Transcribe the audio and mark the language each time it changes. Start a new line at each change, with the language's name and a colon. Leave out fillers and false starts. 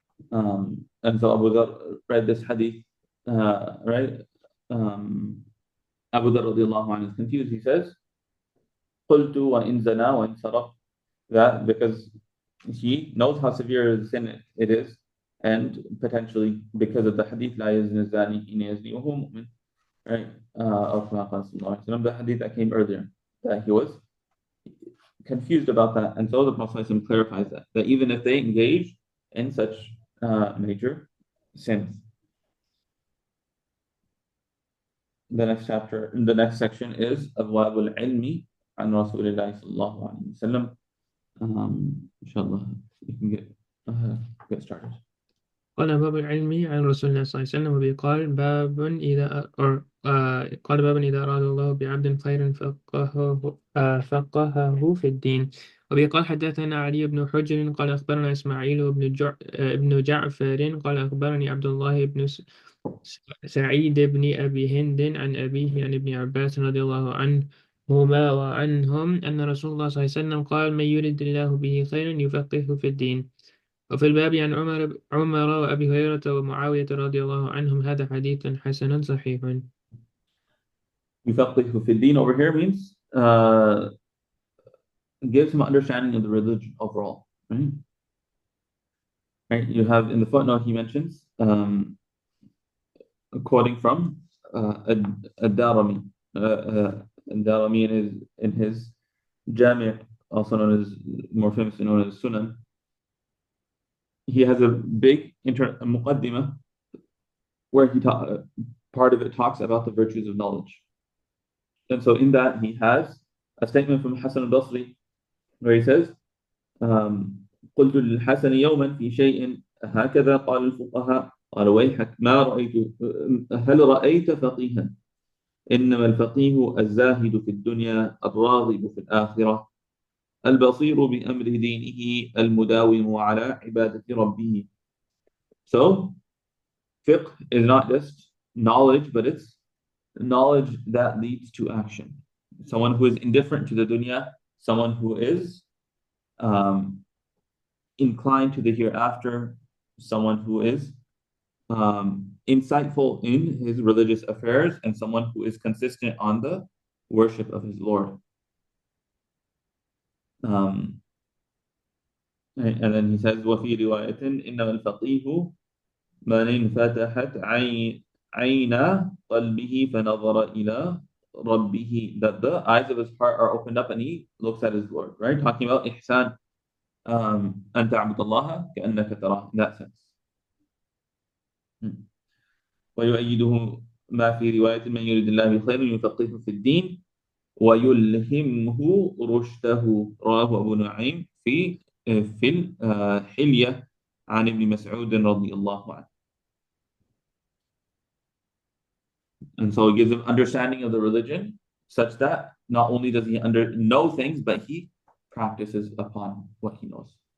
English: And so Abu Dhar read this hadith, right? Abu Dhar radiallahu anhu is confused. He says,
Arabic: قُلْتُ وَإِنْ زَنَا وَإِنْ سَرَقَ.
English: That because he knows how severe the sin it is, and potentially because of the hadith,
Arabic: لا يزني الزاني حين يزني وهو مؤمن,
English: right? Of the hadith that came earlier, that he was confused about that. And so the Prophet clarifies that even if they engage in such major sins. The next section is
Arabic: أبواب العلم عن رسول الله صلى الله عليه وسلم.
English: Inshallah, you can get started.
Arabic: قال باب العلم عن رسول الله صلى الله عليه وسلم وبيقال باب إذا قال باب إذا أراد الله بعبد خيرا فقهه في الدين. وبيقال حدثنا علي بن حجر قال أخبرنا إسماعيل بن جعفر قال أخبرني عبد الله بن سعيد بن أبي هند عن أبيه عن ابن عباس رضي الله عنهما وعنهم أن رسول الله صلى الله عليه وسلم قال من يرد الله به خيرا يفقهه في الدين. وفي الباب عن عمر وأبي هريرة ومعاوية رضي الله عنهم. هذا حديث حسن صحيح. يفقه في الدين
English: over here means gives him understanding of the religion overall. Right? Right? You have in the footnote he mentions quoting from Ad-Darimi. Ad-Darimi in his Jami', also known as more famously known as Sunan. He has a big muqaddimah where part of it talks about the virtues of knowledge. And so in that he has a statement from Hassan al-Basri where he says,
Arabic: قلت للحسن يوما في شيء هكذا قال الفقهاء قال ويحك ما رأيت هل رأيت فقيها إنما الفقيه الزاهد في الدنيا الراغب في الآخرة البصير بأمر دينه المداوم على عبادة ربه.
English: So fiqh is not just knowledge, but it's knowledge that leads to action. Someone who is indifferent to the dunya, someone who is inclined to the hereafter, someone who is insightful in his religious affairs, and someone who is consistent on the worship of his Lord. And then he says,
Arabic: وفي رواية إنما الفقيه من انفتحت عين قلبه فنظر إلى ربه,
English: that the eyes of his heart are opened up and he looks at his Lord, right? Talking about ihsan,
Arabic: أن تعبد الله كأنك تراه,
English: in that sense.
Arabic: ويؤيده ما في رواية من يريد الله بخير يفقهه في الدين ويلهمه رشده, رواه أبو نعيم في الحلية عن ابن مسعود رضي الله عنه.
English: And so it gives him understanding of the religion such that not only does he know things, but he practices upon what he knows.